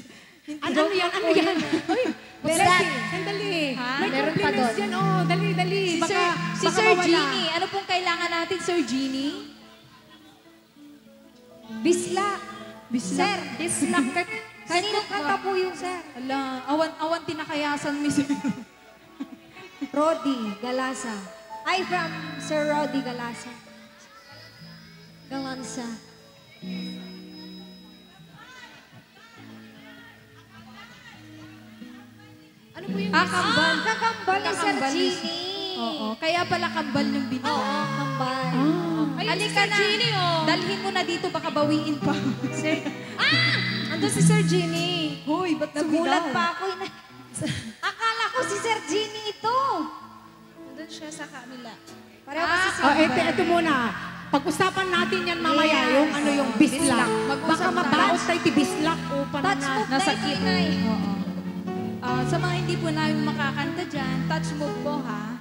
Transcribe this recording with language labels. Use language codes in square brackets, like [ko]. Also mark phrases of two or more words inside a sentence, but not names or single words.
[tl] Ano yan? Ano yan? Uy, Bisdak. sandali. Ha? May Meron pa compliments doon. yan. Oh, dali. Si Baka, Sir mawala. Genie, ano pong kailangan natin, Sir Genie? Bisla. Sir, Bislak. kanino kanta po yung sir? [ilo] Ala, awan tinakayasan mi Sir. [tl] Rodi Galasa. Ay, from Sir Rodi Galasa. Galansa. Ano po yung Kambal. Kakambal ni Sir Kakambal ni- Genie. Oo, kaya pala kambal yung binigay. Oo, kambal. Halika na. Dalhin mo na dito, baka bawiin pa. Sir, andun si Sir Genie. Hoy, ba't Nagulat pa ako. Akala ko si Sir Genie ito. Andun siya sa kanila. Pareho kasi si Oh, ito muna. Pag-usapan natin yan mamaya, Yes. yung bislak. Mag-usap Baka tayo. [ilo] mabaos tayo ti bislak o [tl] touch panana. move na ito, Nasakit. inay. Oo. Sa mga hindi po namin makakanta dyan, [en] touch move [tl] po ha.